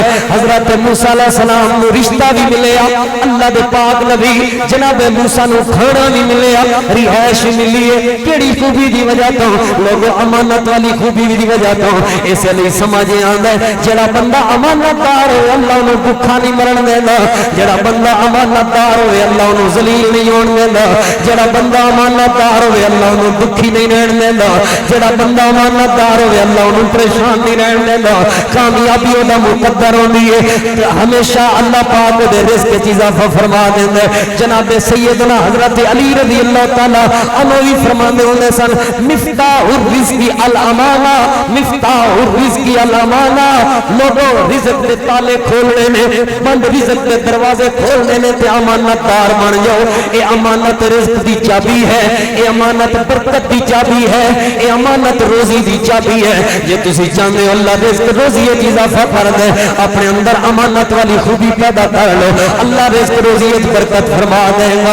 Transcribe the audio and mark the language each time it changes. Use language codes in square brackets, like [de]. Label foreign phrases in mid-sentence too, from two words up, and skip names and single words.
[pa] حضرت موسیٰ [ar] علیہ السلام [pa] نو رشتہ بھی ملیا، اللہ دے پاک نبی جناب موسیٰ نو کھانا بھی ملیا، رہائش ملی ہے. کیڑی خوبی دی وجہ تو؟ لوگوں امانت والی خوبی دی وجہ تو. اس لیے سمجھ آندا ہے جڑا بندہ امانت دار ہوئے اللہ انہوں بھکھا نہیں مرن دیندا، جڑا بندہ امانت دار ہوئے اللہ انہوں ذلیل نہیں ہون دیندا، جڑا بندہ امانت دار ہوئے اللہ انہوں دکھی نہیں رہن دیندا، جڑا بندہ امانت دار ہوئے اللہ انہوں پریشان نہیں رہن دیندا. کامیابی دا مقدر ہوندی ہے، ہمیشہ اللہ پاک دے رزق وچ اضافہ فرما دیندا ہے. جناب سیدنا حضرت علی [ar] رضی اللہ تعالی عنہ [pa] بھی فرماندے ہوندے سن [ar] مفتاح الرزق الامانہ، مفتاح الرزق الامانہ. [pa] لوگوں رزق دے تالے کھولنے نے، بند رزق دے دروازے کھولنے نے تے امانت دار بن جاؤ. اے امانت رزق دی چابی ہے، اے امانت برکت دی چابی ہے، اے امانت روزی دی چابی ہے. جے تسی چاہتے ہو اللہ رزق روزی وچ اضافہ کر دے، اپنے اندر امانت والی خوبی پیدا کر لو، اللہ رزق روزی وچ برکت فرما دے گا.